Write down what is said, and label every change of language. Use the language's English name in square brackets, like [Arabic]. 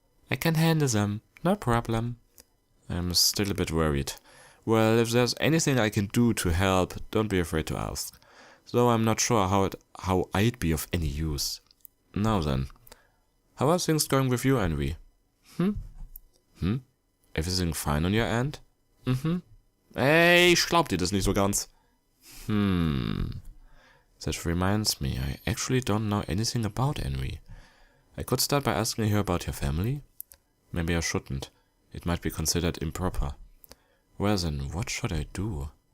[English] I can handle them, no problem. I'm still a bit worried. Well, if there's anything I can do to help, don't be afraid to ask. Though I'm not sure how I'd be of any use. Now then, how are things going with you, Envy? Everything fine on your end? [German] Ey, ich glaub dir das nicht so ganz. [English] That reminds me, I actually don't know anything about Henry. I could start by asking her about your family. Maybe I shouldn't. It might be considered improper. Well then, what should I do?